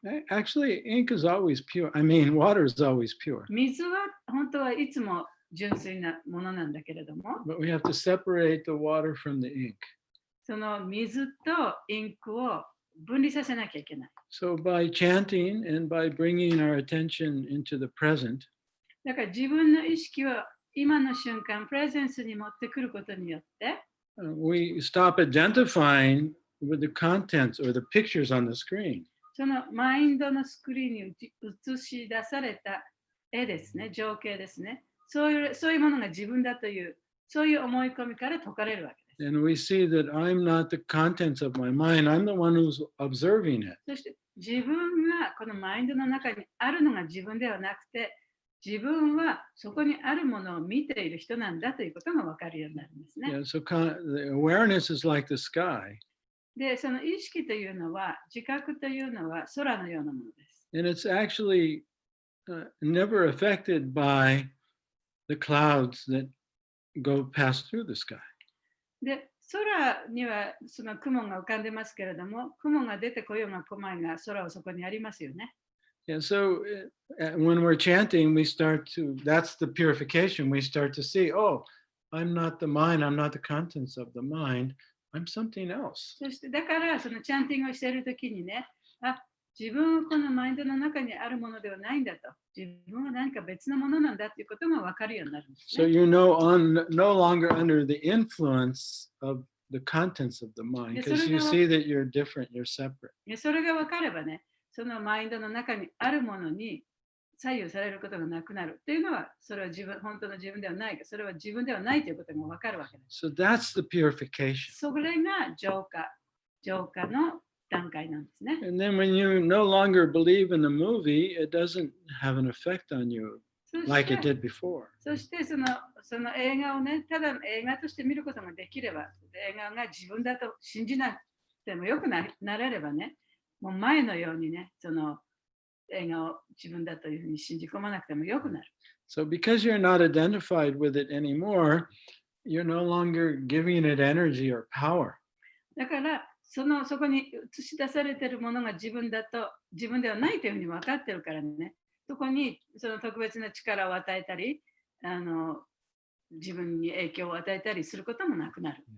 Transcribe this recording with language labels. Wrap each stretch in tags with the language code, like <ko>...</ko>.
<en>Actually, ink is always pure. I mean, water is always pure.</en> <ja>水は本当はいつも純粋なものなんだけれども、</ja> <en>But we have to separate the water from the ink.</en> <ja>その水とインクを分離させなきゃいけない。</ja> <en>So by chanting and by bringing our attention into the present,</en> <ja>だから自分の意識を今の瞬間、プレゼンスに持ってくることによって、</ja> <en>we stop identifying with the contents or the pictures on the screen.</en> <ja>そのマインドのスクリーンに映し出された絵ですね、情景ですね。そういうものが自分だという、そういう思い込みから解かれるわけです。</ja> <en>And we see that I'm not the contents of my mind, I'm the one who's observing it.</en> <ja>そして自分がこのマインドの中にあるのが自分ではなくて、自分はそこにあるものを見ている人なんだということが分かるようになるんですね。</ja> <en>Yeah, so the awareness is like the sky.</en> <ja>で、その意識というのは、自覚というのは空のようなものです。</ja> <en>And it's actually never affected by the clouds that go past through the sky.</en> <ja>で、空にはその雲が浮かんでますけれども、雲が出てこようが来まいが空はそこにありますよね。</ja> <en>And so when we're chanting, we start to, that's the purification. We start to see, oh, I'm not the mind, I'm not the contents of the mind, I'm something else.</en> <ja>そしてだからそのチャンティングをしているときにね、自分はこのマインドの中にあるものではないんだと、自分は何か別のものなんだということが分かるようになるんですね。</ja> <en>So you're no longer under the influence of the contents of the mind because you see that you're different, you're separate.</en> <ja>それが分かればね、そのマインドの中にあるものに左右されることがなくなるというのは、それは本当の自分ではないか、それは自分ではないということが分かるわけです。</ja> <en>So that's the purification.</en> <ja>それが浄化の段階なんですね。</ja> <en>And then when you no longer believe in the movie, it doesn't have an effect on you like it did before.</en> <ja>そしてその映画をね、ただ映画として見ることができれば、映画が自分だと信じなくてもよくなれればね、もう前のようにね、その映画を自分だというふうに信じ込まなくてもよくなる。</ja> <en>So because you're not identified with it anymore, you're no longer giving it energy or power.</en> <ja>だからそこに映し出されているものが自分だと自分ではないというふうに分かってるからね、そこにその特別な力を与えたり、自分に影響を与えたりすることもなくなる。</ja>